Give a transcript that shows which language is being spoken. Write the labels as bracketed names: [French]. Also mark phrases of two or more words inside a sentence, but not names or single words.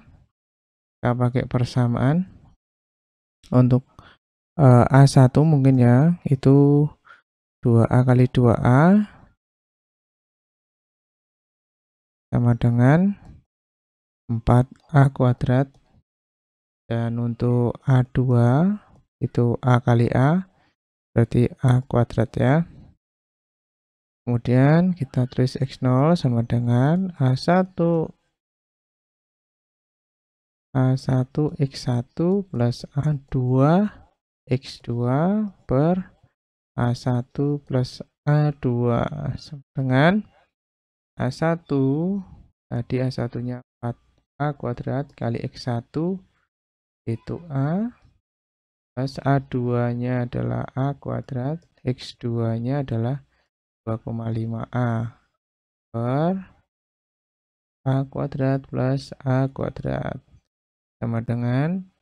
[Indonesian] Kita pakai persamaan untuk A1 mungkin ya, itu 2A kali 2A sama dengan 4A kuadrat. Dan untuk A2 itu A kali A, berarti A kuadrat ya. Kemudian kita tulis X0 sama dengan A1 X1 plus A2 X2 per A1 plus A2 sama dengan A1 tadi A1-nya 4A kuadrat kali X1 itu A plus A2-nya adalah A kuadrat, X2-nya adalah 2,5A per A kuadrat plus A kuadrat sama dengan